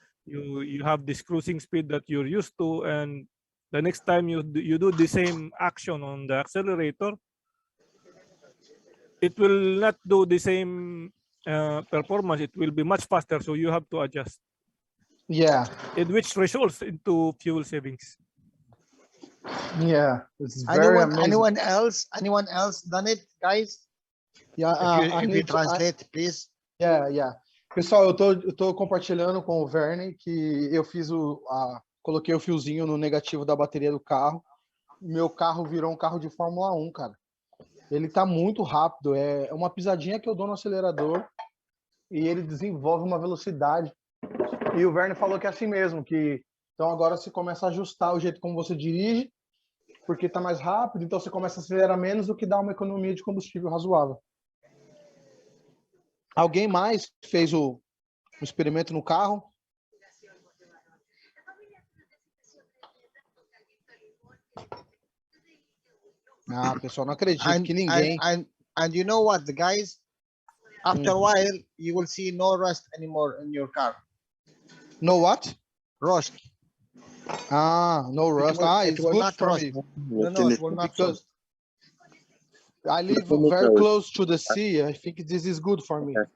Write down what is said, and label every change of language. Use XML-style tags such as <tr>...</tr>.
<en>You have this cruising speed that you're used to, and the next time you do the same action on the accelerator, it will not do the same performance. It will be much faster, so you have to adjust. Yeah, Which results into fuel savings. yeah, it's very amazing. Anyone else done it, guys? Yeah, If you translate, please. Yeah.</en> <pt>Pessoal, eu tô compartilhando com o Vernie que eu fiz coloquei o fiozinho no negativo da bateria do carro. Meu carro virou um carro de Fórmula 1, cara. Ele tá muito rápido, é uma pisadinha que eu dou no acelerador e ele desenvolve uma velocidade. E o Vernie falou que é assim mesmo, que então agora você começa a ajustar o jeito como você dirige, porque tá mais rápido, então você começa a acelerar menos, o que dá uma economia de combustível razoável. Alguém mais fez o experimento no carro? Ah, pessoal, não acredito que ninguém.</pt> <en>And you know what, the guys? After a while, you will see no rust anymore in your car. No what? Rust. No rust. It's good for me. No, it will not rust. I live very close to the sea. I think this is good for me.</en>